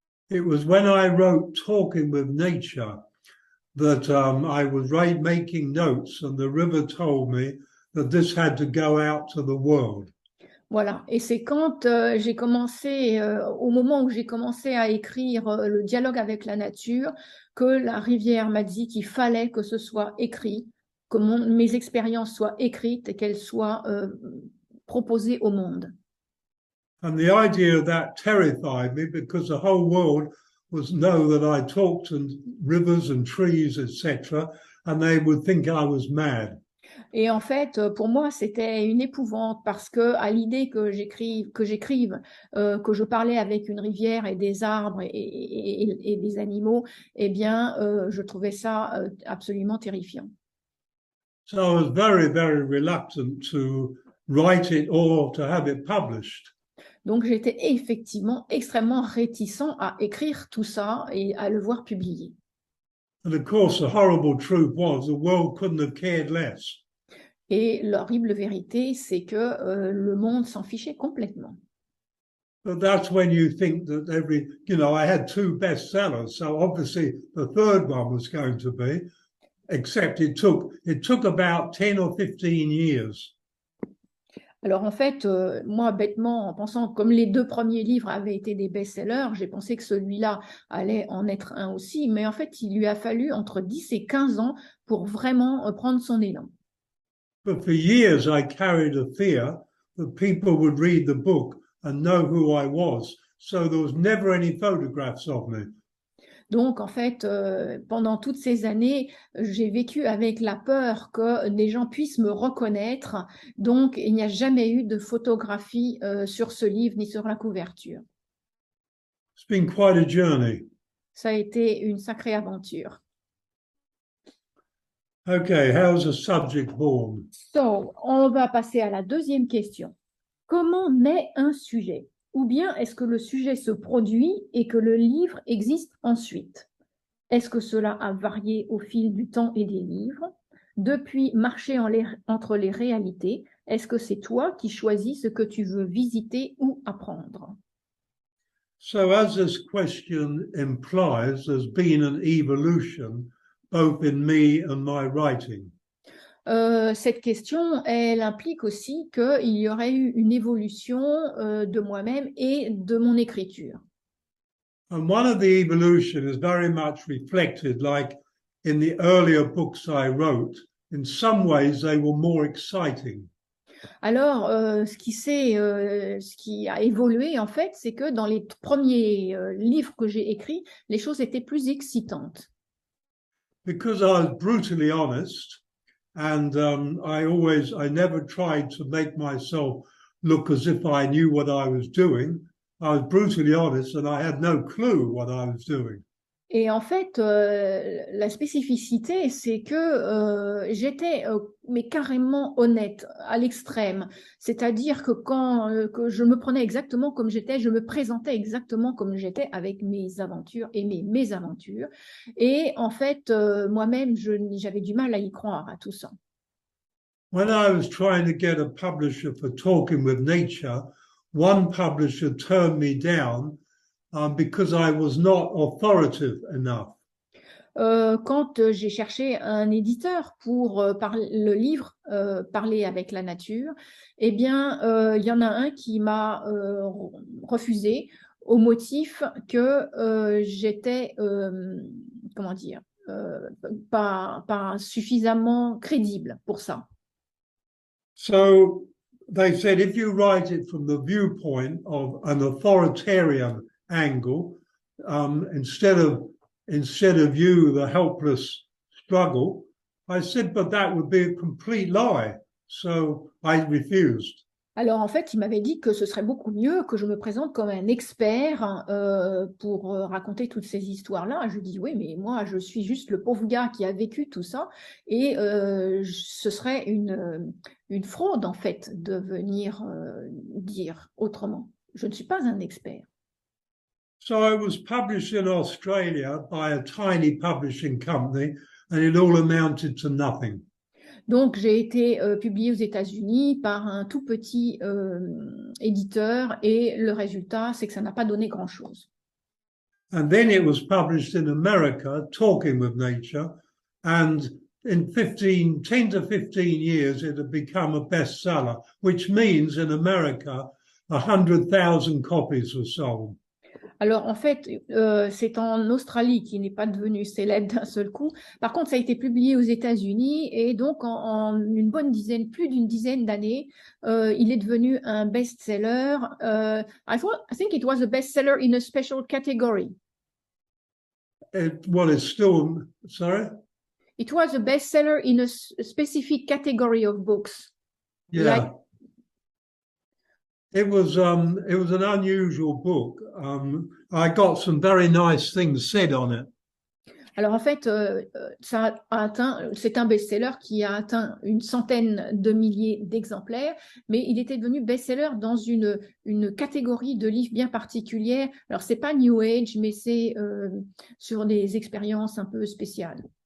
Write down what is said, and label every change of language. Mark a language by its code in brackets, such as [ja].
[en] It was when I wrote Talking with Nature that I was making notes and the river told me that this had to go out to the world. [fr] Voilà, et c'est quand j'ai commencé, au moment où j'ai commencé à écrire le dialogue avec la nature, que la rivière m'a dit qu'il fallait que ce soit écrit, que mes expériences soient écrites et qu'elles soient proposer au monde. [en] And the idea of that terrified me because the whole world was know that I talked to rivers and trees, etc., and they would think I was mad. [fr] Et en fait, pour moi, c'était une épouvante parce que à l'idée que j'écrive, que je parlais avec une rivière et des arbres et des animaux, eh bien, je trouvais ça absolument terrifiant. [en] So I was very, very reluctant to write it or to have it published. [fr] Donc, j'étais effectivement extrêmement réticent à écrire tout ça et à le voir publié. [en] And of course, the horrible truth was the world couldn't have cared less. [fr] Et l'horrible vérité, c'est que le monde s'en fichait complètement. [en] But that's when you think that I had 2 bestsellers, so obviously the third one was going to be, except it took about 10 or 15 years. [fr] Alors en fait, moi, bêtement, en pensant comme les 2 premiers livres avaient été des best-sellers, j'ai pensé que celui-là allait en être un aussi, mais en fait, il lui a fallu entre 10 et 15 ans pour vraiment prendre son élan. [en] But for years, I carried a fear that people would read the book and know who I was, so there was never any photographs of me. [fr] Donc, en fait, pendant toutes ces années, j'ai vécu avec la peur que des gens puissent me reconnaître. Donc, il n'y a jamais eu de photographie sur ce livre ni sur la couverture. [en] It's been quite a journey. [fr] Ça a été une sacrée aventure. [en] Okay, how's a subject born? [fr] So, on va passer à la deuxième question. Comment naît un sujet? Ou bien est-ce que le sujet se produit et que le livre existe ensuite? Est-ce que cela a varié au fil du temps et des livres? Depuis marcher entre les réalités, est-ce que c'est toi qui choisis ce que tu veux visiter ou apprendre? [en] So as this question implies, there's been an evolution both in me and my writing. [fr] Cette question, elle implique aussi qu'il y aurait eu une évolution de moi-même et de mon écriture. [en] And one of the evolution is very much reflected, like in the earlier books I wrote. In some ways, they were more exciting. [fr] Alors, ce qui a évolué, en fait, c'est que dans les premiers livres que j'ai écrits, les choses étaient plus excitantes. [en] Because I was brutally honest, and I never tried to make myself look as if I knew what I was doing. I was brutally honest, and I had no clue what I was doing. [fr] Et en fait, la spécificité, c'est que j'étais mais carrément honnête à l'extrême. C'est-à-dire que quand que je me prenais exactement comme j'étais, je me présentais exactement comme j'étais avec mes aventures et mes mésaventures. Et en fait, moi-même, j'avais du mal à y croire à tout ça. [en] When I was trying to get a publisher for Talking with Nature, one publisher turned me down because I was not authoritative enough. [fr] Quand j'ai cherché un éditeur pour le livre Parler avec la nature, eh bien, il y en a un qui m'a refusé au motif que j'étais, comment dire, pas suffisamment crédible pour ça. [en] So they said, if you write it from the viewpoint of an authoritarian angle, instead of you, the helpless struggle, I said, but that would be a complete lie. So I refused. [fr] Alors, en fait, il m'avait dit que ce serait beaucoup mieux que je me présente comme un expert pour raconter toutes ces histoires-là. Je lui dis, oui, mais moi, je suis juste le pauvre gars qui a vécu tout ça. Et ce serait une fraude, en fait, de venir dire autrement. Je ne suis pas un expert. [en] So I was published in Australia by a tiny publishing company, and it all amounted to nothing. [fr] Donc, j'ai été publiée aux États-Unis par un tout petit éditeur et le résultat, c'est que ça n'a pas donné grand-chose. [en] And then it was published in America, Talking with Nature, and in 10 to 15 years, it had become a bestseller, which means in America, 100,000 copies were sold. [fr] Alors, en fait, c'est en Australie qui n'est pas devenu célèbre d'un seul coup. Par contre, ça a été publié aux États-Unis et donc en une bonne dizaine, plus d'une dizaine d'années, il est devenu un best-seller. [en] I think it was a best-seller in a special category. Well, it's still, sorry? It was a bestseller in a specific category of books. Yeah. Like, it was an unusual book. I got some very nice things said on it. [fr] alors en fait, c'est un best-seller qui a atteint une centaine de milliers d'exemplaires, mais il était devenu best-seller dans une catégorie de livres bien particulière. Alors c'est pas New Age, mais c'est sur des expériences un peu spéciales.